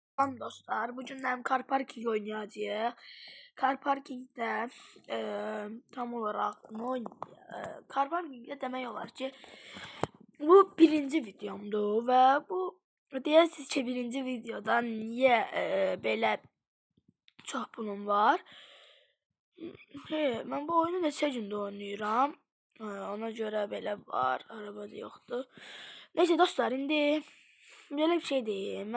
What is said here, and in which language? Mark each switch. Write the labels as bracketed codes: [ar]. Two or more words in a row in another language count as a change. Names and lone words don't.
[tr] Tamam dostlar, bugünden Car Parking oynayacağız. Car Parking'de tam olarak ne oynayacağız? [az] Car Parking'de demek olar ki bu birinci videomdu ve bu deyəsiniz ki birinci videodan niye belə çox pulum var? [tr] Ben bu oyunu [az] neçə gündə oynayıram. Ona görə belə var, arabada yoxdur. Neyse dostlar, indi belə bir şey deyim.